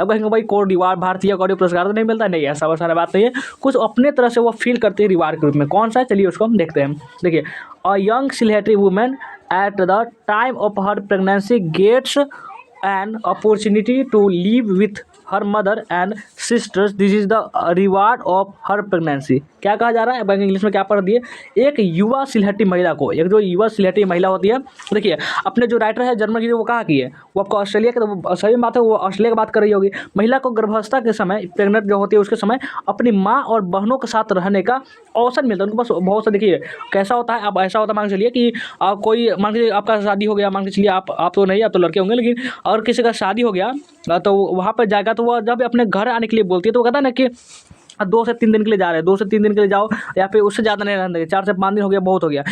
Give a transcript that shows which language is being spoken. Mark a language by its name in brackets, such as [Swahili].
[Hindi] अब कहेंगे भाई कोड रिवार्ड, भारतीय कोड पुरस्कार तो नहीं मिलता, नहीं ऐसा वैसा बात नहीं है, कुछ अपने तरह से वो फील करती है रिवार्ड के रूप में। कौन सा है, चलिए उसको हम देखते हैं। देखिए, [English] A young selective women at the time of her pregnancy gets an opportunity to live with her mother and sisters. This is the reward of her pregnancy। [Hindi] क्या कहा जा रहा है, इंग्लिश में क्या पढ़ दिए, एक युवा सिलहटी महिला को, एक जो युवा सिलहटी महिला होती है, देखिए अपने जो राइटर है जर्मन की, वो कहाँ की है, वो आपको ऑस्ट्रेलिया के, तो सही बात है, वो ऑस्ट्रेलिया की बात कर रही होगी। महिला को गर्भावस्था के समय, प्रेग्नेंट जो होती है उसके समय अपनी माँ और बहनों के साथ रहने का अवसर मिलता है उनको। बस बहुत सा देखिए कैसा होता है, अब ऐसा होता है मान के चलिए कि कोई मान के आपका शादी हो गया, मान के चलिए आप तो नहीं, आप तो लड़के होंगे, लेकिन और किसी का शादी हो गया तो वहाँ पर जाएगा तो वह जब अपने घर आने के लिए बोलती है तो वो कहता है ना कि 2 से 3 दिन के लिए जा रहे हैं, 2 से 3 दिन के लिए जाओ, या फिर उससे ज़्यादा नहीं रहने देंगे, 4 से 5 दिन हो गया, बहुत हो गया।